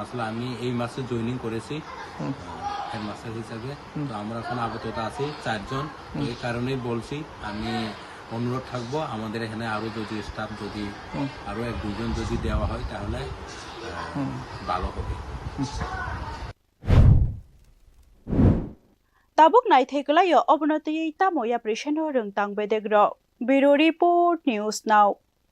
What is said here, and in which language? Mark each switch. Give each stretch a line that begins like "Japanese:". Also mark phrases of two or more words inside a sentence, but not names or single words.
Bangla: আসলে আমি এই মাসে জয়েনিং করেছি হেডমাস্টার হিসাবে। তো আমরা এখন আপাতত আছি 4 জন। এই কারণেই বলছি, আমি অনুরোধ থাকবো আমাদের এখানে আরো যদি স্টাফ যদি আরো 1-2 জন যদি দেওয়া হয় তাহলে ভালো হবে।
Kok Borok: Tabuk naithaiklayo obonotiyei tamoya prisheno rungtang bedegro
English: Bureau Report News Now